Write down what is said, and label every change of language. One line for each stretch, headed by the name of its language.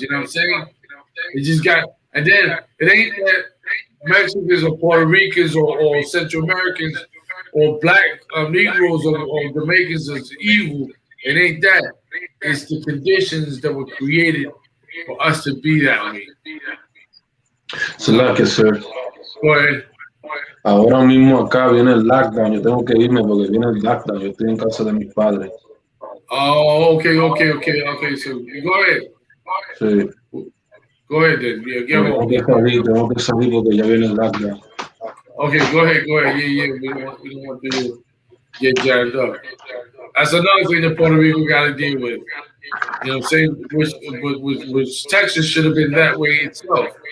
English: You know what I'm saying? It just got, and then it ain't that Mexicans or Puerto Ricans or Central Americans or black Negroes or Jamaicans is evil. It ain't that. It's the conditions that were created for us to be that way. Salakia, sir. Go ahead.
Spanish: Ahora mismo acá viene el lockdown. Yo tengo que irme porque viene el lockdown. Yo estoy en casa de mis padres.
English: Oh, okay. So go ahead.
Spanish: Sí.
English: Go ahead then. Yeah,
Spanish: Tengo que salir porque ya viene el lockdown.
English: Okay, go ahead. Yeah. We don't want to do get jammed up. That's another thing that Puerto Rico got to deal with. You know what I'm saying? Which Texas should have been that way itself.